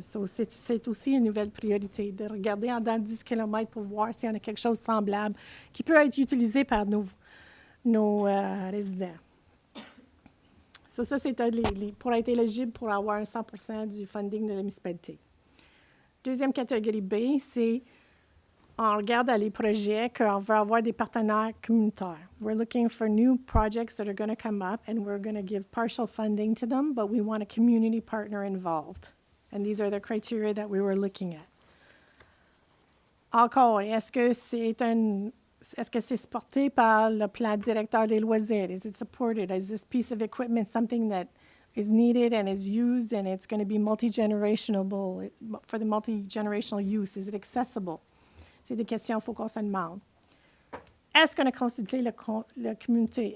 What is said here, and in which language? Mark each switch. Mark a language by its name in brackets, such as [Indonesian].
[French] So, c'est aussi une nouvelle priorité, de regarder en dedans de 10 km pour voir s'il y en a quelque chose de semblable qui peut être utilisé par nos résidents. So, ça, c'est pour être éligible pour avoir 100% du funding de la municipalité. Deuxième catégorie B, c'est on regarde les projets qu'on veut avoir des partenaires communautaires. [English] We're looking for new projects that are going to come up, and we're going to give partial funding to them, but we want a community partner involved. And these are the criteria that we were looking at. [French] Encore, est-ce que c'est supporté par le plan directeur des loisirs? [English] Is it supported? Is this piece of equipment something that is needed and is used, and it's going to be multi-generational for the multi-generational use? Is it accessible? [French] C'est des questions qu'il faut qu'on se demande. Est-ce qu'on a consulté la communauté?